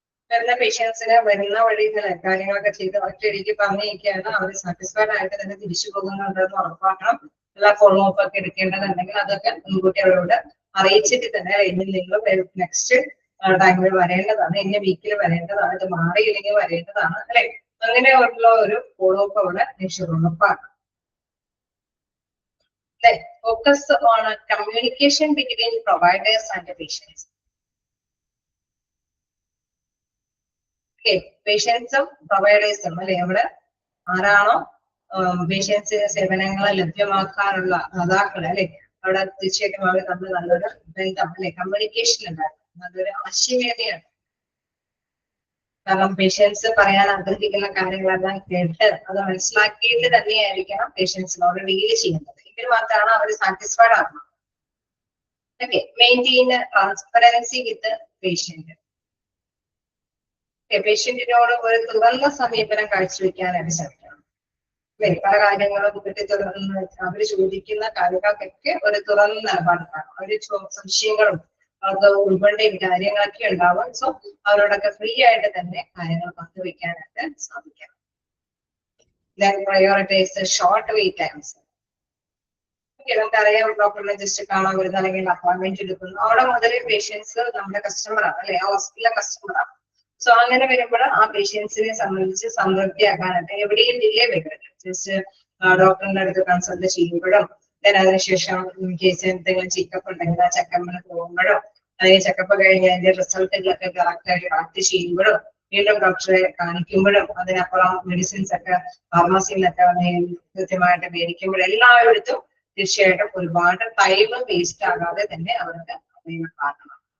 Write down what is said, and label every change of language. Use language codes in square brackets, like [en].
[ml] വരുന്ന പേഷ്യൻസിന് വരുന്ന വഴി കാര്യങ്ങളൊക്കെ ചെയ്ത് ഒറ്റയടിക്ക് പറഞ്ഞിരിക്കുകയാണ് അവർ സാറ്റിസ്ഫൈഡ് ആയിട്ട് തന്നെ തിരിച്ചു പോകുന്നുണ്ടെന്ന് ഉറപ്പാക്കണം. എല്ലാ ഫോളോ അപ്പ് ഒക്കെ എടുക്കേണ്ടതുണ്ടെങ്കിൽ അതൊക്കെ മുൻകൂട്ടി അവരോട് അറിയിച്ചിട്ട് തന്നെ ഇന്ന് നിങ്ങൾ നെക്സ്റ്റ് ടൈമിൽ വരേണ്ടതാണ്, ഇന്ന വീക്കിൽ വരേണ്ടതാണ്, ഇത് മാറിയില്ലെങ്കിൽ വരേണ്ടതാണ് അല്ലെ. അങ്ങനെയുള്ള ഒരു ഫോളോ അപ്പ് അവിടെ ഉറപ്പാക്കണം. [en] Focus on communication between providers and patients. [ml] പേഷ്യൻസും പ്രൊവൈഡേഴ്സും അല്ലെ അവിടെ ആരാണോ പേഷ്യൻസിന് സേവനങ്ങൾ ലഭ്യമാക്കാനുള്ള ദാതാക്കൾ അല്ലെ അവിടെ തീർച്ചയായിട്ടും അവർ തമ്മിൽ നല്ലൊരു ബന്ധം അല്ലെ, കമ്മ്യൂണിക്കേഷൻ ഉണ്ടായിരുന്നു, നല്ലൊരു ആശയവിനിമയമാണ്. കാരണം പേഷ്യൻസ് പറയാൻ ആഗ്രഹിക്കുന്ന കാര്യങ്ങളെല്ലാം കേട്ട് അത് മനസ്സിലാക്കിയിട്ട് തന്നെയായിരിക്കണം പേഷ്യൻസിനോട് ഡീൽ ചെയ്യുന്നത്. എങ്കിൽ മാത്രമാണ് അവർ സാറ്റിസ്ഫൈഡ് ആകുന്നത്. ഓക്കെ, [en] Maintain transparency with patient. [ml] പേഷ്യന്റിനോട് ഒരു തുറന്ന സമീപനം കാഴ്ചവെക്കാനായിട്ട് സാധിക്കണം. പല കാര്യങ്ങളും കുട്ടി തുറന്ന് അവര് ചോദിക്കുന്ന കാര്യങ്ങൾക്കൊക്കെ ഒരു തുറന്ന നിലപാടാണ്. അവര് സംശയങ്ങളും അത് ഉൾക്കൊണ്ടേയും കാര്യങ്ങളൊക്കെ ഉണ്ടാവും. സോ അവരോടൊക്കെ ഫ്രീ ആയിട്ട് തന്നെ കാര്യങ്ങൾ പങ്കുവെക്കാനായിട്ട് സാധിക്കണം. [en] Then prioritize short wait times. [ml] നമുക്കറിയാം, ഡോക്ടറിനെ ജസ്റ്റ് കാണാൻ വരുന്ന അല്ലെങ്കിൽ അപ്പോയിന്റ്മെന്റ് എടുക്കുന്നു, അവിടെ മുതൽ പേഷ്യൻസ് നമ്മുടെ കസ്റ്റമറാണ് അല്ലെ, ആ ഹോസ്പിറ്റലിലെ കസ്റ്റമറാണ്. സോ അങ്ങനെ വരുമ്പോൾ ആ പേഷ്യൻസിനെ സംബന്ധിച്ച് സംതൃപ്തിയാക്കാനായിട്ട് എവിടെയും ഡിലേ വരരുത്. ജസ്റ്റ് ഡോക്ടറിന്റെ അടുത്ത് കൺസൾട്ട് ചെയ്യുമ്പോഴും അതിനുശേഷം ഇൻ കേസ് എന്തെങ്കിലും ചെക്കപ്പ് ഉണ്ടെങ്കിൽ ആ ചെക്കപ്പിന് പോകുമ്പോഴും അല്ലെങ്കിൽ ചെക്കപ്പ് കഴിഞ്ഞ് അതിന്റെ റിസൾട്ടുകളൊക്കെ കറക്റ്റ് ആയിട്ട് കളക്ട് ചെയ്യുമ്പോഴും വീണ്ടും ഡോക്ടറെ കാണിക്കുമ്പോഴും അതിനപ്പുറം മെഡിസിൻസ് ഒക്കെ ഫാർമസിയിൽ നിന്നൊക്കെ കൃത്യമായിട്ട് മേടിക്കുമ്പോഴും എല്ലായിടത്തും തീർച്ചയായിട്ടും ഒരുപാട് ടൈം വേസ്റ്റ് ആകാതെ തന്നെ അവർക്ക് കാണണം.